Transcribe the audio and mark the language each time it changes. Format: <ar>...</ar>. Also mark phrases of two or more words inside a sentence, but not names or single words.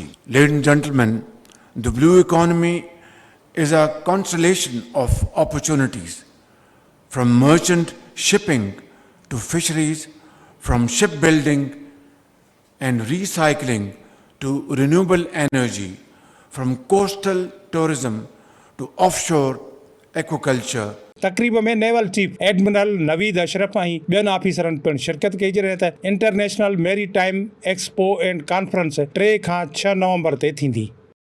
<en>Ladies and gentlemen, the blue economy is a constellation of opportunities, from merchant shipping to fisheries, from shipbuilding and recycling to renewable energy, from coastal tourism to offshore aquaculture.</en> <sd>तकरीब में नेवल चीफ एडमिरल नवीद अशरफ ऐं ॿियनि ऑफिसरनि पिणु शिरकत कई, जॾहिं त इंटरनेशनल मैरीटाइम एक्सपो एंड कॉन्फ्रेंस 3 खां 6 नवंबर ते थींदी।</sd>